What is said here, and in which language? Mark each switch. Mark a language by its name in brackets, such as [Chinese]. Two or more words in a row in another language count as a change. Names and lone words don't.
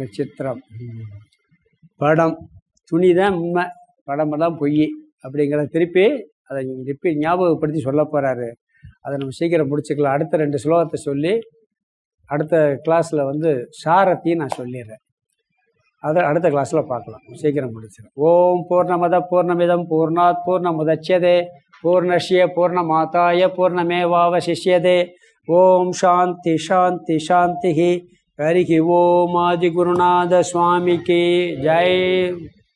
[Tamil] சித்திரம், படம், துணி தான் உண்மை, படமெல்லாம் பொய் அப்படிங்கிறத திருப்பி அதை ஞாபகப்படுத்தி சொல்ல போகிறாரு. அதை நம்ம சீக்கிரம் முடிச்சுக்கலாம். அடுத்த 2 ஸ்லோகத்தை சொல்லி அடுத்த கிளாஸில் வந்து சாரத்தையும் நான் சொல்லிடுறேன். அதை அடுத்த கிளாஸில் பார்க்கலாம். சீக்கிரம் முடிச்சிடும். [Sanskrit] ॐ पूर्णमदः पूर्णमिदं पूर्णात् पूर्णमुदच्यते पूर्णस्य पूर्णमादाय पूर्णमेवावशिष्यते. ॐ शान्तिः शान्तिः शान्तिः. हरिः ॐ. [Tamil] ஆதி குருநாத சுவாமிக்கு ஜெய்.